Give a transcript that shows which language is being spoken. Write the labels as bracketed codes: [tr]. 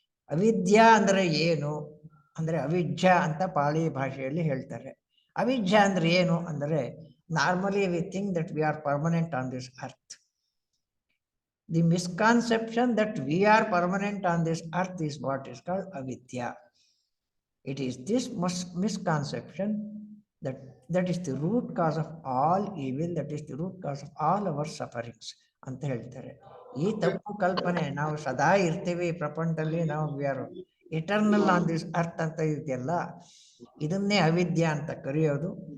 [kn] ಅವಿದ್ಯಾ ಅಂದ್ರೆ ಏನು ಅಂದ್ರೆ ಅವಿಜ್ಜ ಅಂತ ಪಾಳಿ ಭಾಷೆಯಲ್ಲಿ ಹೇಳ್ತಾರೆ. ಅವಿಜ್ಜ ಅಂದ್ರೆ ಏನು ಅಂದರೆ [en] Normally we think that we are permanent on this earth. The misconception that we are permanent on this earth is what is called avidya. It is this misconception that is the root cause of all evil, that is the root cause of all our sufferings ಅಂತ ಹೇಳ್ತಾರೆ. [kn] ಈ ತಪ್ಪು ಕಲ್ಪನೆ ನಾವು ಸದಾ ಇರ್ತೀವಿ ಪ್ರಪಂಚದಲ್ಲಿ, ನಾವು [en] we are eternal on this earth [kn] ಅಂತ ಇದೆಯಲ್ಲ, ಇದನ್ನೇ ಅವಿದ್ಯಾ ಅಂತ ಕರೆಯೋದು.